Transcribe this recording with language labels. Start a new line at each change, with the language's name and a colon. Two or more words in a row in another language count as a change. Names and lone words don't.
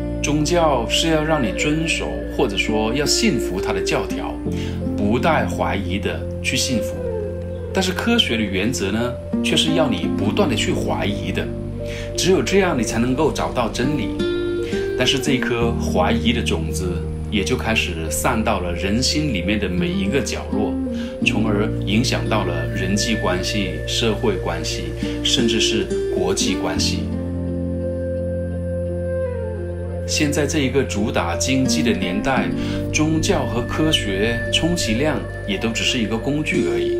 Chinese: 宗教是要讓你遵守，或者說要信服它的教条，不带懷疑的去信服。但是科學的原則呢，卻是要你不斷的去懷疑的，只有這樣你才能夠找到真理。但是這一顆懷疑的種子也就開始散到了人心裡面的每一個角落，從而影響到了人際關係、社會關係，甚至是國際關係。現在這一個主打經濟的年代，宗教和科學充其量也都只是一個工具而已。